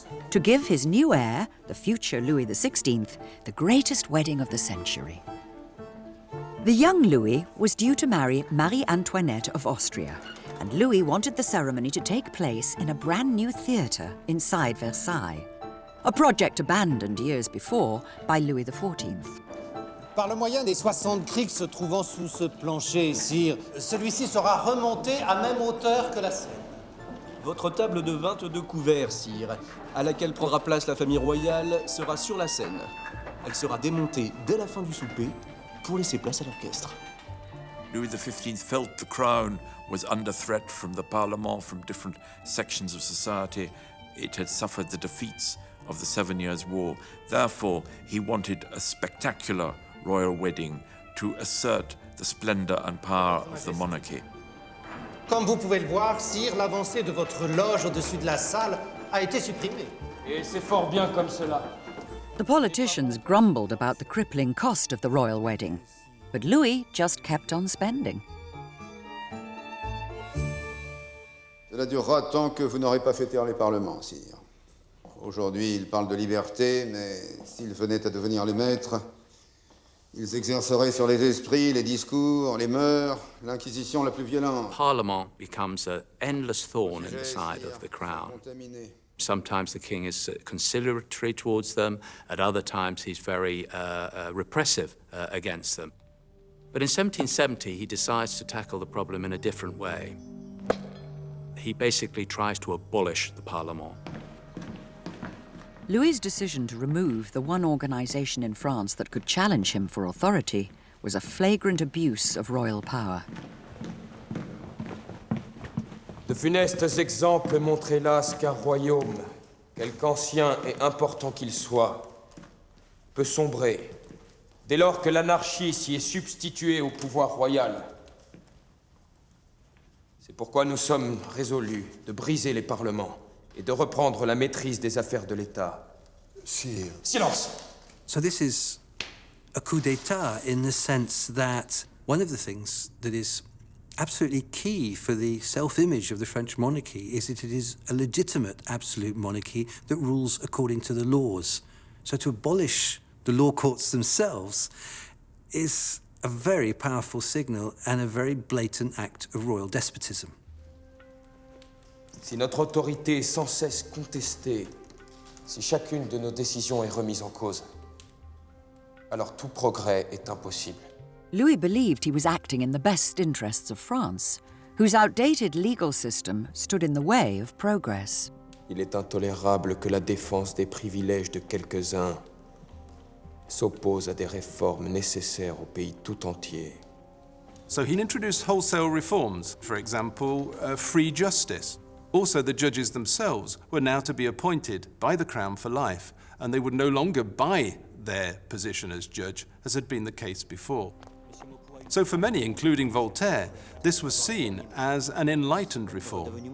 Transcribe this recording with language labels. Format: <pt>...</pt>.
<en>To give his new heir, the future Louis XVI, the greatest wedding of the century. The young Louis was due to marry Marie Antoinette of Austria, and Louis wanted the ceremony to take place in a brand new theatre inside Versailles, a project abandoned years before by Louis XIV.</en> <fr>Par le moyen des 60 criques se trouvant sous ce plancher, sire, celui-ci sera remonté à même hauteur que la scène. Votre table de 22 couverts, sire, à laquelle prendra place la famille royale, sera sur la scène. Elle sera démontée dès la fin du souper pour laisser place à l'orchestre.</fr> <en>Louis XV felt the crown was under threat from the Parlement, from different sections of society. It had suffered the defeats of the 7 Years' War. Therefore, he wanted a spectacular royal wedding to assert the splendor and power of the monarchy.</en> <fr>Comme vous pouvez le voir, sire, l'avancée de votre loge au-dessus de la salle a été supprimée. Et c'est fort bien comme cela.</fr> <en>The politicians grumbled about the crippling cost of the royal wedding, but Louis just kept on spending.</en> <fr>Cela durera tant que vous n'aurez pas fait taire les parlements, sire. Aujourd'hui, ils parlent de liberté, mais s'ils venaient à devenir les maîtres, ils exerceraient sur les esprits, les discours, les mœurs, l'inquisition la plus violente.</fr> <en>Parliament becomes an endless thorn in the side of the crown. Sometimes the king is conciliatory towards them, at other times he's very repressive against them. But in 1770, he decides to tackle the problem in a different way. He basically tries to abolish the Parlement. Louis's decision to remove the one organization in France that could challenge him for authority was a flagrant abuse of royal power.</en> <fr>De funestes exemples montrent hélas qu'un royaume, quelque ancien et important qu'il soit, peut sombrer dès lors que l'anarchie s'y est substituée au pouvoir royal. C'est pourquoi nous sommes résolus de briser les parlements et de reprendre la maîtrise des affaires de l'État. Sire. Silence!</fr> <en>So this is a coup d'etat in the sense that one of the things that is absolutely key for the self-image of the French monarchy is that it is a legitimate absolute monarchy that rules according to the laws. So to abolish the law courts themselves is a very powerful signal and a very blatant act of royal despotism.</en> <fr>Si notre autorité est sans cesse contestée, si chacune de nos décisions est remise en cause, alors tout progrès est impossible.</fr> <en>Louis believed he was acting in the best interests of France, whose outdated legal system stood in the way of progress.</en> <fr>Il est intolérable que la défense des privilèges de quelques-uns s'oppose à des réformes nécessaires au pays tout entier.</fr> <en>So he introduced wholesale reforms, for example, free justice. Also, the judges themselves were now to be appointed by the Crown for life, and they would no longer buy their position as judge, as had been the case before. So for many, including Voltaire, this was seen as an enlightened reform.</en>